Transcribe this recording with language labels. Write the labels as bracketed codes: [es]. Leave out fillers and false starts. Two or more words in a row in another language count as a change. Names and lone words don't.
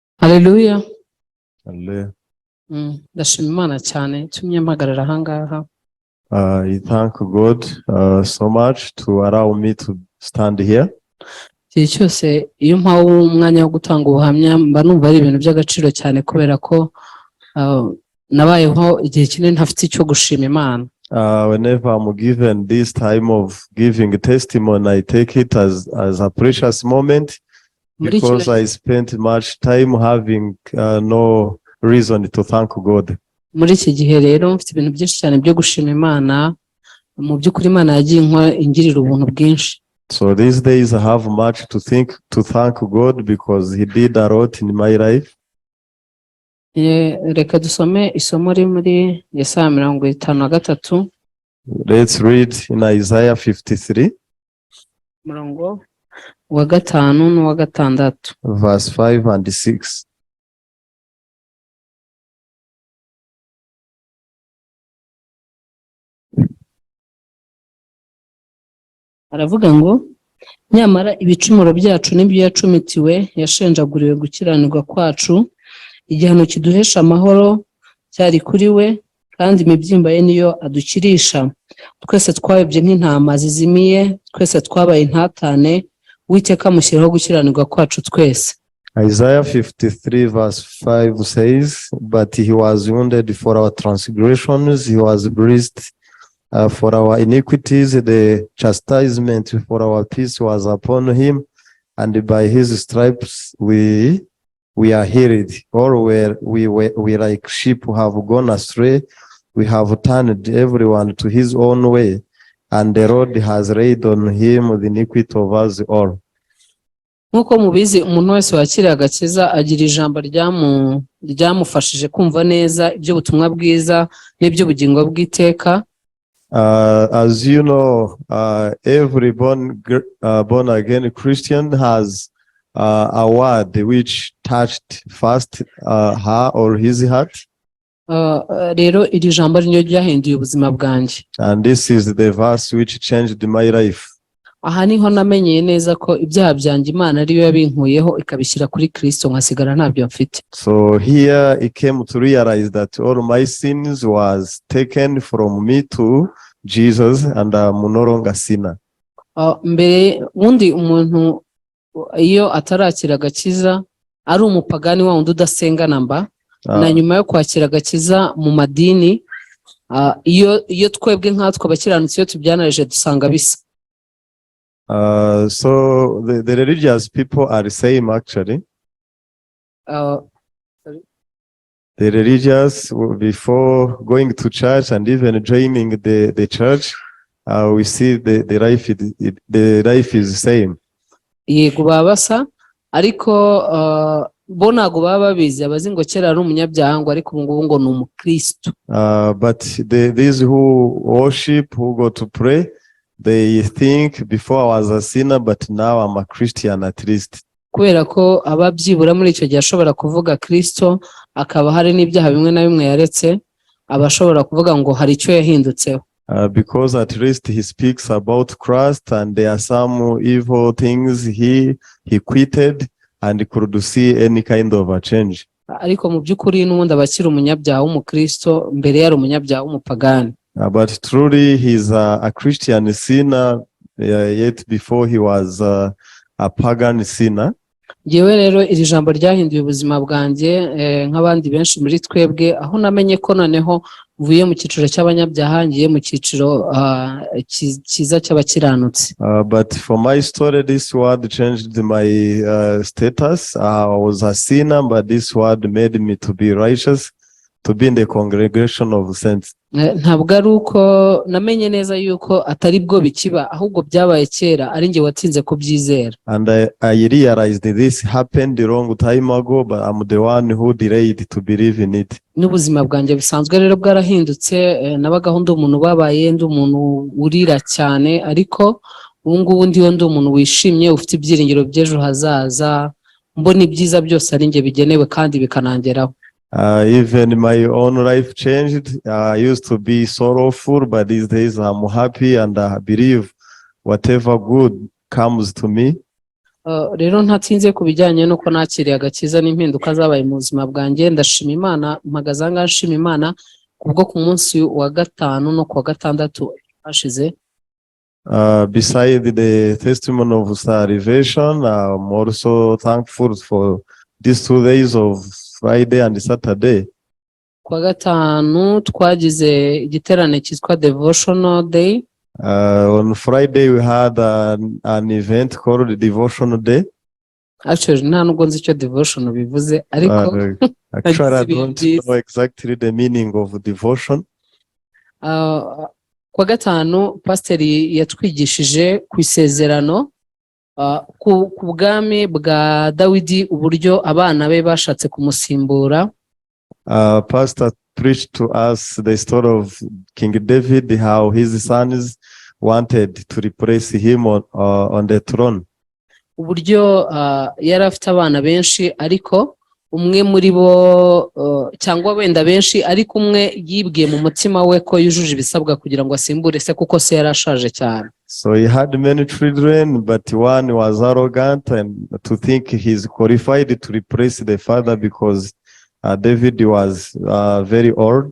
[rw] Hallelujah. Hallelujah. Ndashima Imana cyane tumye mpagarara ahangaha. [en] I thank God so much to allow me to stand here. [rw] Igihe cyose iyo mpawe umwanya wo gutanga ubuhamya mba numva ari ibintu by'agaciro cyane kubera ko nabayeho igihe kinini ntafite icyo gushima Imana. [en] Whenever I'm given this time of giving a testimony, I take it as a precious moment because I spent much time having no reason to thank God. [rw] Muri iki gihe rero mfite ibintu byinshi cyane byo gushima Imana, mu by'ukuri Imana yagiye ingirira ubuntu bwinshi. [en] So these days I have much to thank God because He did a lot in my life. [rw] Reka dusome isomo riri muri Yesaya 53. [en] Let's read in Isaiah 53. [rw] Murongo wa 5 n'uwa 6. [en] Verse 5 and 6. [rw] Aravuga ngo nyamara ibicumuro byacu n'ibyo yacumitiwe yashenjaguriwe gukiranirwa kwacu, igihano kiduhesha amahoro cyari kuri we, kandi imibyimba ye niyo adukirisha. Twese twayobye nk'intama zizimiye, twese twabaye intatane, Uwiteka amushyiraho gukiranirwa kwacu twese. [en] Isaiah 53 verse 5 says, but he was wounded for our transgressions, he was bruised for our iniquities, the chastisement for our peace was upon him, and by his stripes we are healed. All we like sheep who have gone astray, we have turned everyone to his own way, and the Lord has laid on him the iniquity of us all. [rw] Nkuko mubizi, umuntu wese wakiriye agakiza agira ijambo ryamufashije kumva neza iby'ubutumwa bwiza n'iby'ubugingo bw'iteka. [en] As you know, every born again Christian has a word which touched first her or his heart. [rw] Rero iri jambo ryo ryahinduye ubuzima bwanjye. [en] And this is the verse which changed my life. [rw] Aha niho namenyeye neza ko ibyaha byanjye Imana ariyo yabinkuyeho ikabishyira kuri Kristo, nkasigara ntabyo mfite. [en] So here I came to realize that all my sins was taken from me to Jesus, and I'm no longer sinner. [rw] Mbere wundi umuntu iyo atarakira agakiza ari umupagani wa wundi udasenga namba, na nyuma yo kwakira agakiza mu madini, iyo twebwe nkatwe abakiranutsi iyo tubyanarije dusanga bisa. [en] So the religious people are the same actually. The religious, before going to church and even joining the church, we see the life is the same. [rw] Yego babasa, ariko bo ntago baba babizi, abazi ngo kera ari umunyabyaha ngo ariko ubu ngubu ngo ni umukristo. [en] But these who worship, who go to pray, they think before I was a sinner, but now I'm a Christian at least. [rw] Kubera ko ababyibura muri icyo gihe ashobora kuvuga Kristo, akaba hari n'ibyaha bimwe na bimwe yaretse, abashobora kuvuga ngo hari icyo yahindutseho. [en] Because at least he speaks about Christ, and there are some evil things he quitted and could see any kind of a change. [rw] Ariko mu by'ukuri n'ubundi abakiri umunyabyaha w'umukristo mbere yari umunyabyaha w'umupagani. [en] But truly he's a Christian sinner, yet before he was a pagan sinner. [rw] Yewe rero iri jambo ryahinduye ubuzima bwanjye nk'abandi benshi muri twebwe, aho namenye ko noneho mvuye mu cyiciro cy'abanyabyaha ngiye mu cyiciro cyiza cy'abakiranutsi. [en] But for my story, this word changed my status. I was a sinner, but this word made me to be righteous, to be in the congregation of saints. [rw] Ntabwo ari uko namenye neza yuko atari bwo bikiba, ahubwo byabaye kera, ari njye watinze kubyizera. [en] And I realized this happened a long time ago, but I'm the one who delayed to believe in it. [rw] N'ubuzima bwanjye busanzwe rero bwarahindutse, nabagaho ndi umuntu babaye, ndi umuntu urira cyane, ariko ubu ngubu ndiho ndi umuntu wishimye, ufite ibyiringiro by'ejo hazaza, mbona ibyiza byose ari njye bigenewe kandi bikanangeraho. [en] Even my own life changed. I used to be sorrowful, but these days I'm happy, and I believe whatever good comes to me. [rw] Rero ntatinze ku bijyanye n'uko nakiriye agakiza n'impinduka zabaye mu buzima bwanjye, ndashima Imana, mpagaze aha ngaha nshima Imana kubwo ku munsi wa gatanu no ku wa gatandatu hashize. [en] Beside the testimony of salvation, I'm also thankful for these 2 days of Friday and Saturday. [rw] Ku wa gatanu twagize igiterane cyitwa Devotional Day. [en] On Friday we had an event called Devotional Day. [rw] Actually nta nubwo nzi icyo devotion bivuze, ariko [en] Actually I don't know exactly the meaning of devotion. [rw] Ku wa gatanu pasiteri yatwigishije ku isezerano, ku bwami bwa Dawidi, uburyo abana be bashatse kumusimbura. [en] Pastor preached to us the story of King David, how his sons wanted to replace him on the throne. [rw] Uburyo yari afite abana benshi, ariko umwe muri bo cyangwa wenda benshi, ariko umwe yibwiye mu mutima we ko yujuje ibisabwa kugira ngo asimbure se, kuko se yari ashaje cyane. [en] So he had many children, but one was arrogant and to think he's qualified to replace the father because David was very old.